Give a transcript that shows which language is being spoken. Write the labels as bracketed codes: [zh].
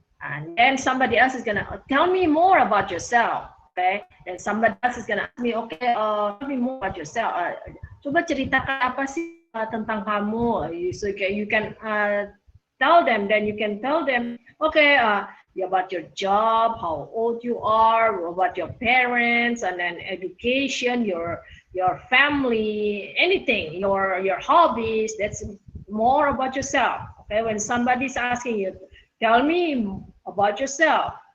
[en] And then somebody else is gonna tell me more about yourself, okay? And somebody else is gonna ask me, okay, tell me more about yourself. [id] Coba ceritakan apa sih tentang kamu? [en] So you can tell them, then you can tell them, okay, about your job, how old you are, about your parents, and then education, your family, anything, your hobbies. That's more about yourself. Okay, when somebody's asking you, tell me about yourself.